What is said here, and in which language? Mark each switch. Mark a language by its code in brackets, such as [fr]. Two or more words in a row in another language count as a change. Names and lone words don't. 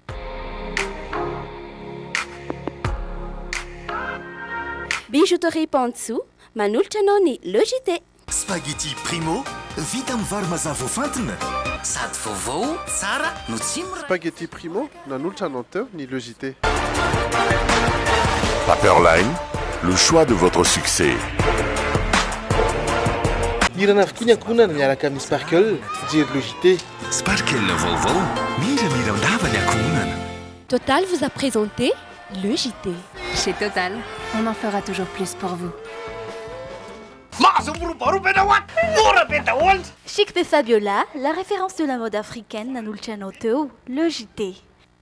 [mg] Bijouterie Pantso, manolotra anao ny Logité. Spaghetti Primo, vita amin'ny vary mazava voafantina. Sady vaovao, tsara no tsy mora. Spaghetti Primo, nanolotra anao teo ny Logité. [fr] Paperline, le choix de votre succès. [mg] Irana avokoa ny ankohonana miaraka amin'ny Sparkle, fijery Logité. Sparkle vaovao, mira ndava ny ankohonana. [fr] Total vous a présenté le JT. Chez Total, on en fera toujours plus pour vous. Chic de Fabiola, la référence de la mode africaine, [mg] nanolotra anao teo, [fr] le JT.